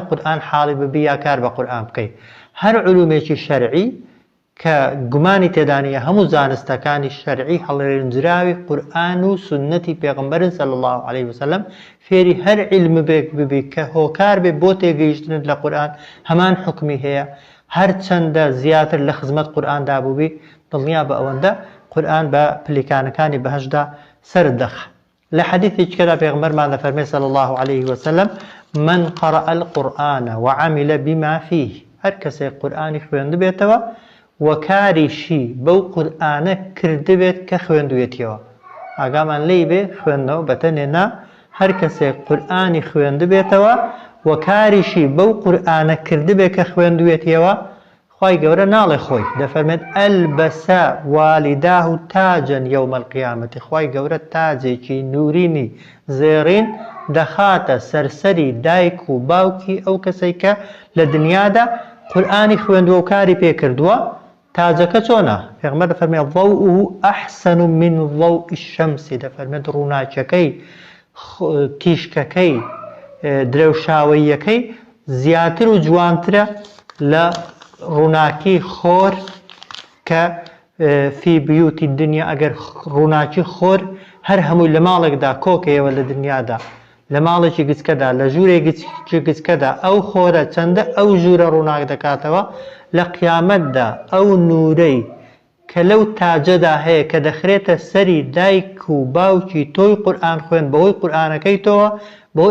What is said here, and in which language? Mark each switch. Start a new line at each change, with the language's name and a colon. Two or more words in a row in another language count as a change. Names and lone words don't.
Central Kurdish: قورئان حاڵی ببی یا کار بە قورئان بکەیت هەر علومێکی شەرعی کە گومانی تێدانە هەموو زانستەکانی شەرعی هەڵێنجراوی قورئان و سنەتی پێغەمبەرن
Arabic: صلی الله عليه وسلم
Central Kurdish: فێری هەر علمێک ببی کە هۆکار بێ بۆ تێگەیشتنت لە قورئان هەمان حکمی هەیە هەر چەندە زیاتر لە خزمەت قورئاندا بووبی دڵنیا بە ئەوەندە قورئان بە پلیکانەکانی بەهەشدا سەرت دەخا. لە حەدیثێکی کەدا پێغەمبەرمان دەفەرمێ
Arabic: صلی الله عليه وسلم من قرأ القرآن وعمل بما فيه
Central Kurdish: هەر کەسێک قورئانی خوێند بێتەوە وەکاریشی بەو قورئانە کردبێت کە خوێندوێتیەوە ئاگامان لێی بێ خوێندنەوە بەتەنێنا هەر کەسێک قورئانی خوێند بێتەوە وەکاریشی بەو قورئانە کردبێت کە خوێندوێتیەوە خوای گەورە ناڵێ خۆی دەفەرمێت
Arabic: ئەلبەسە والیداه تاجەن یەومە القیامەتی
Central Kurdish: خوای گەورە تاجێکی نورینی زێڕین دەخاتە سەرسەری دایک و باوکی ئەو کەسەی کە لە دنیادا قورئانی خوێندووە و کاری پێکردووە تاجەکە چۆنە پێغەمبەر دەفەرمێت
Arabic: ضوءه أحسن من ضوء الشمس
Central Kurdish: دەفەرمێت ڕووناکیەکەی تیشکەکەی درێوشاوەیەکەی زیاتر و جوانترە لە ڕووناکی خۆر کە
Arabic: فی بیوتی دنیا
Central Kurdish: ئەگەر ڕووناکی خۆر هەر هەمووی لە ماڵێکدا کۆکەیەوە لە دنیادا لە ماڵێکی گچکەدا لە ژوورێکی گچکەدا ئەو خۆرە چەندە ئەو ژوورە ڕووناک دەکاتەوە لە قیامەتدا ئەو نورەی کە لەو تاجەدا هەیە کە دەخرێتە سەری دایک و باوکی تۆی قورئان خوێن بەهۆی قورئانەکەی تۆوە بەهۆی